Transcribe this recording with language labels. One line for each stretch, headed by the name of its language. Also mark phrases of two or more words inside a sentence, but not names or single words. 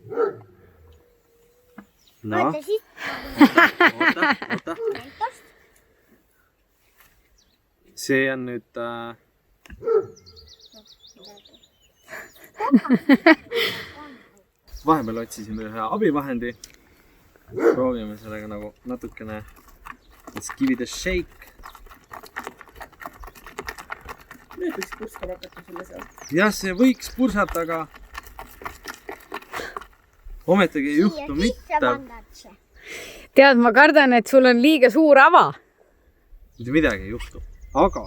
Estonian: No. Oota. See on nüüd... Vahepeal otsisime ühe abivahendi. Proovime sellega nagu natukene...
English: Let's give it a shake.
Estonian: Nüüd võiks purskada hakata selle seal. Jah, see võiks pursata, aga... ometigi ei juhtu Siia sisse mitte pandad see. tead , ma kardan , et sul on liiga suur ava . mitte midagi ei juhtu , aga